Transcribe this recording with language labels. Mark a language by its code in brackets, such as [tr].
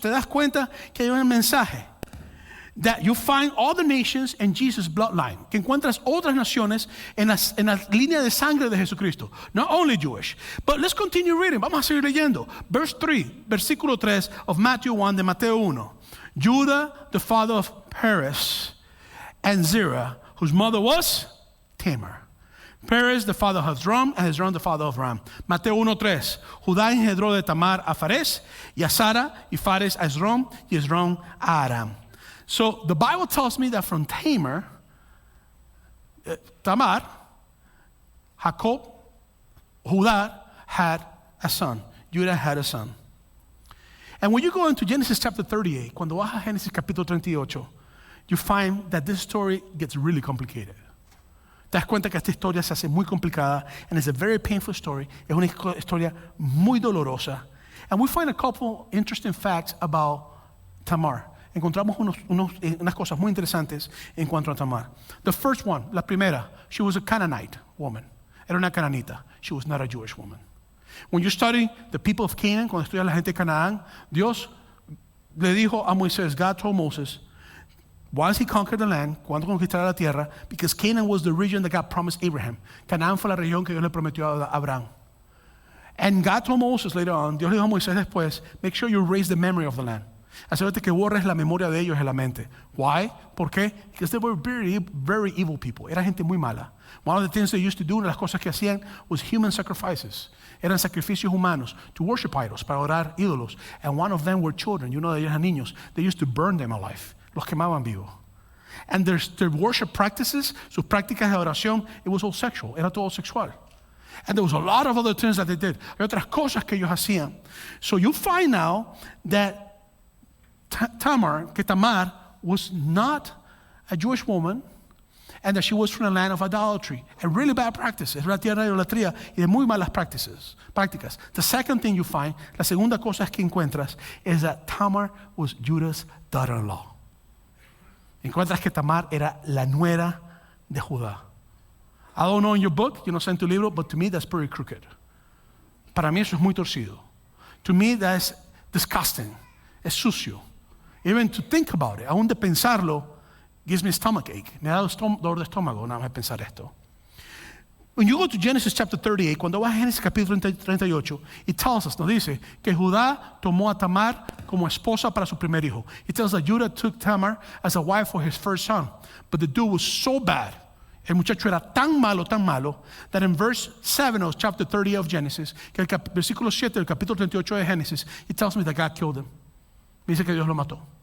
[es] Te das cuenta que hay un mensaje. [en] That you find all the nations in Jesus' bloodline. [es] Que encuentras otras naciones en la línea de sangre de Jesucristo. [en] Not only Jewish. But let's continue reading. [es] Vamos a seguir leyendo. Versículo 3 of Matthew 1 de Mateo 1. [en] Judah, the father of Perez, and Zerah, whose mother was Tamar. Perez, the father of Hezron, and Hezron, the father of Ram. Mateo 1:3. [es] Judá engendró de Tamar a Fares, y a Sara, y Fares a Hezron, y Hezron a Aram. [en] So the Bible tells me that from Tamar, Jacob, Judá had a son. Judah had a son. And when you go into Genesis chapter 38, [es] cuando vas a Génesis capítulo 38, [en] you find that this story gets really complicated. [es] Te das cuenta que esta historia se hace muy complicada, [en] and it's a very painful story. [es] Es una historia muy dolorosa. [en] And we find a couple interesting facts about Tamar. [es] Encontramos unas cosas muy interesantes en cuanto a Tamar. [en] The first one, [es] la primera, [en] she was a Canaanite woman. [es] Era una cananita. [en] She was not a Jewish woman. When you study the people of Canaan, [es] cuando estudias la gente de Canaán, Dios le dijo a Moisés, [en] God told Moses, once he conquered the land, [es] cuando conquistara la tierra, [en] because Canaan was the region that God promised Abraham. [es] Canaán fue la región que Dios le prometió a Abraham. [en] And God told Moses later on, [es] Dios le dijo a Moisés después, [en] make sure you erase the memory of the land. [es] Asegúrate que borres la memoria de ellos en la mente. [en] Why? [es] ¿Por qué? [en] Because they were very, very evil people. [es] Era gente muy mala. [en] One of the things they used to do, [es] una de las cosas que hacían, [en] was human sacrifices. [es] Eran sacrificios humanos [en] to worship idols, [es] para orar ídolos. [en] And one of them were children. [es] You know, ellos eran niños. [en] They used to burn them alive. [es] Los quemaban vivos. [en] And their worship practices, [es] sus prácticas de oración, [en] it was all sexual. [es] Era todo sexual. [en] And there was a lot of other things that they did. [es] Hay otras cosas que ellos hacían. [en] So you find now that Tamar was not a Jewish woman, and that she was from a land of idolatry and really bad practices. [es] Era tierra de idolatría y de muy malas prácticas. [en] The second thing you find, [es] la segunda cosa que encuentras, [en] is that Tamar was Judah's daughter-in-law. [es] Encuentras que Tamar era la nuera de Judá. [en] I don't know in your book, you know, [es] en tu libro, [en] but to me that's pretty crooked. [es] Para mí eso es muy torcido. [en] To me that's disgusting. [es] Es sucio. [en] Even to think about it, [es] aún de pensarlo, [en] gives me stomach ache. [es] Me da dolor de estómago nada más pensar esto. [en] When you go to Genesis chapter 38, [es] cuando vas a Génesis capítulo 38, [en] it tells us, [es] nos dice, que Judá tomó a Tamar como esposa para su primer hijo. [en] It tells us that Judah took Tamar as a wife for his first son. But the dude was so bad, [es] el muchacho era tan malo, [en] that in verse 7 of chapter 30 of Genesis, [es] que el versículo 7 del capítulo 38 de Génesis, [en] it tells me that God killed him. [es] Dice que Dios lo mató.